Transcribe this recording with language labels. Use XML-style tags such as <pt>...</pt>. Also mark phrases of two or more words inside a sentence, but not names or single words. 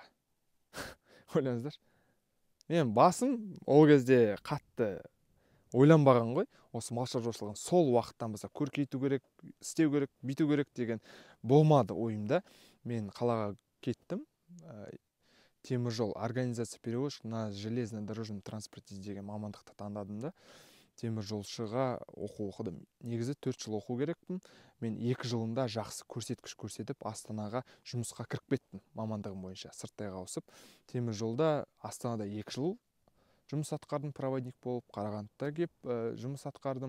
<kk>Ойлаңыздар. Мен басым ол кезде қатты ойланбаған ғой. Осы мал шаруашылығын сол уақыттан бастап көркейту керек, істеу керек, бүйту керек деген болмады ойымда. Мен қалаға кеттім. Теміржол,</kk> <ru>организация перевозчик на железнодорожном транспорте</ru> <kk>деген мамандықты таңдадым да. Теміржолшыға оқу оқыдым. Негізі 4 жыл оқу керекпін. Мен 2 жылында жақсы көрсеткіш көрсетіп, Астанаға жұмысқа кіріп кеттім мамандығым бойынша. Сырттайға ауысып, теміржолда Астанада 2 жыл жұмыс атқардым проводник болып, Қарағандыда кеп жұмыс атқардым.</kk>